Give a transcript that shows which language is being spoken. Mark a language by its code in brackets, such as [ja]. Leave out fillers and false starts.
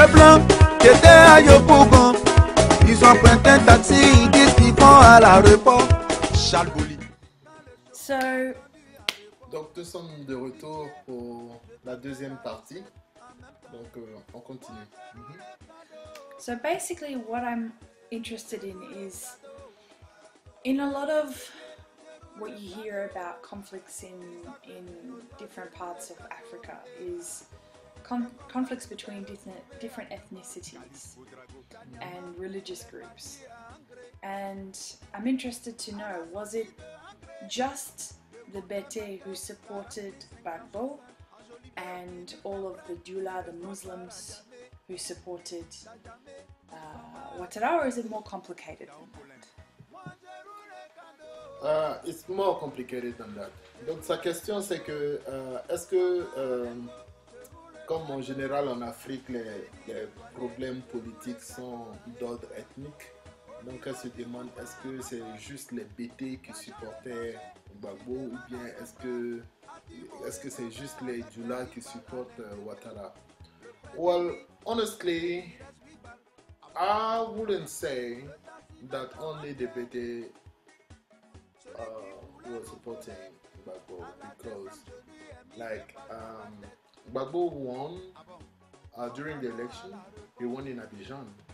[fr] gens qui étaient à Yopougon, ils ont pris un taxi, ils disent qu'ils vont à l'aéroport. Chalboli. Donc nous sommes de retour pour la deuxième partie. Donc on continue. [en] So basically what I'm interested in is, in a lot of what you hear about conflicts in different parts of Africa is conflicts between different ethnicities and religious groups. And I'm interested to know, was it just the Bete who supported Gbagbo and all of the Dula, the Muslims, who supported Ouattara, or is it more complicated than that? It's more complicated than that. [fr] Donc sa question c'est que est-ce que comme en général en Afrique les problèmes politiques sont d'ordre ethnique, donc elle se demande est-ce que c'est juste les BT qui supportaient Gbagbo ou bien est-ce que c'est juste les Dula qui supportent Ouattara? [en] Well, honestly, I wouldn't say that only the BT were supporting Gbagbo, because like Gbagbo won during the election. He won in Abidjan.